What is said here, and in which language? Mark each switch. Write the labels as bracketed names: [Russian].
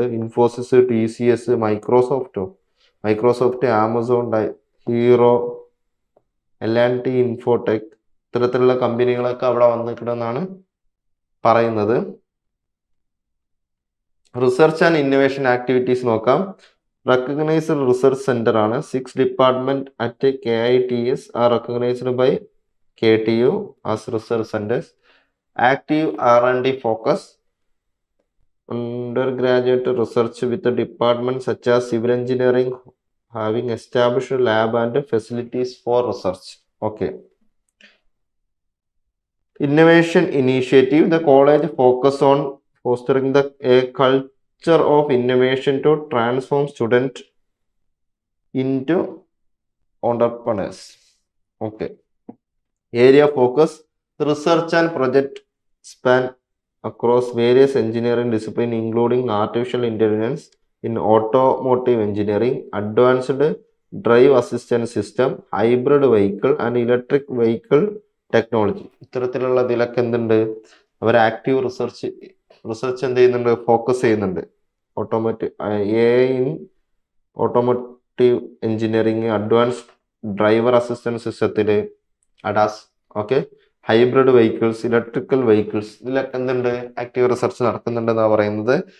[Malayalam] Infosys, TCS, Microsoft, Amazon, hero, L&T, Infotech, ഇത്തരത്തിലുള്ള കമ്പനികളൊക്കെ അവിടെ വന്നിട്ടുണ്ടെന്നാണ് പറയുന്നത്. റിസർച്ച് ആൻഡ് ഇന്നോവേഷൻ ആക്ടിവിറ്റീസ് നോക്കാം. റെക്കഗ്നൈസ്ഡ് റിസർച്ച് സെന്റർ ആണ്. [English] 6 department at KITS are recognised by KTU as research centres. Active R&D focus. Undergraduate research with the departments such as civil engineering having established lab and facilities for research. Okay. Innovation initiative. The college focus on fostering a culture of innovation to transform students into entrepreneurs. Okay. Area focus. Research and project span across various engineering disciplines including artificial intelligence in automotive engineering, advanced drive assistance system, hybrid vehicle and electric vehicle technology. [Malayalam] ഇത്തരത്തിലുള്ള ഇതിലൊക്കെ എന്തുണ്ട്, അവർ active research എന്ത് ചെയ്യുന്നുണ്ട്, focus ചെയ്യുന്നുണ്ട്. AI in automotive engineering, advanced driver assistance സിസ്റ്റത്തിൽ ADAS, okay, hybrid vehicles, electrical vehicles, ഇതിലൊക്കെ എന്തുണ്ട്, active research നടക്കുന്നുണ്ടെന്നാണ് പറയുന്നത്.